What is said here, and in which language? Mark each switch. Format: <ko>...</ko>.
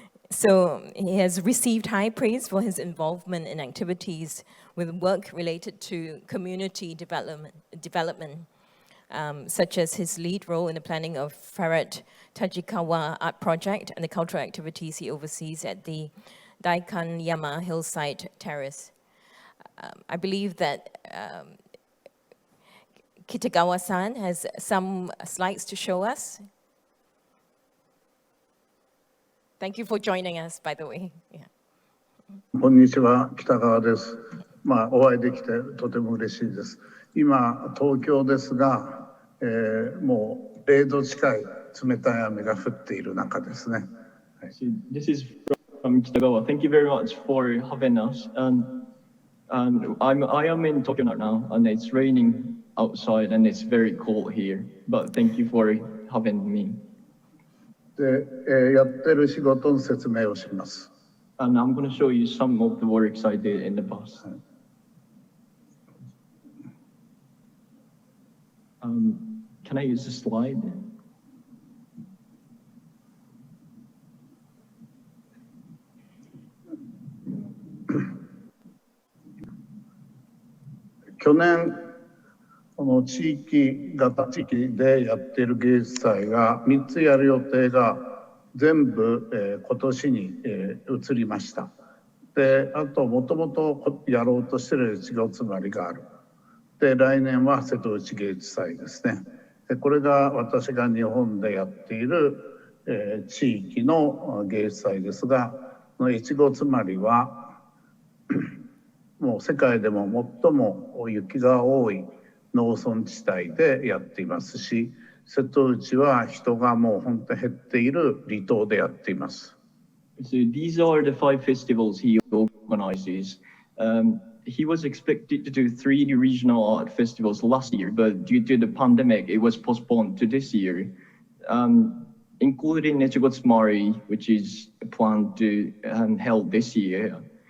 <en>So he has received high praise for his involvement in activities with work related to community development, such as his lead role in the planning of Tajikawa Art Project and the cultural activities he oversees at the Daikanyama Hillside Terrace. I believe that Kitagawa-san has some slides to show us. Thank you for joining us, by the way. Yeah.</en> <ja>こんにちは、北川です。お会いできてとても嬉しいです。今、東京ですが、もう0度近い冷たい雨が降っている中ですね。</ja> <en>This is from Kitagawa. Thank you very much for having us. I am in Tokyo now, and it's raining outside, and it's very cold here. But thank you for having me.</en> <ja>で、やってる仕事の説明をします。</ja> <en>And I'm going to show you some of the works I did in the past. Can I use the slide? Last</en> <ja>この地域型地域でやっている芸術祭が3つやる予定が全部、今年に、移りました。で、あともともとやろうとしているEchigo-Tsumariがある。で、来年は瀬戸内芸術祭ですね。で、これが私が日本でやっている、地域の芸術祭ですが、Echigo-Tsumariはもう世界でも最も雪が多い農村地帯でやっていますし、瀬戸内は人がもう本当に減っている離島でやっています。</ja> <en>So these are the 5 festivals he organizes. He was expected to do 3 regional art festivals last year, but due to the pandemic, it was postponed to this year, including Echigo-Tsumari, which is planned to held this year.</en>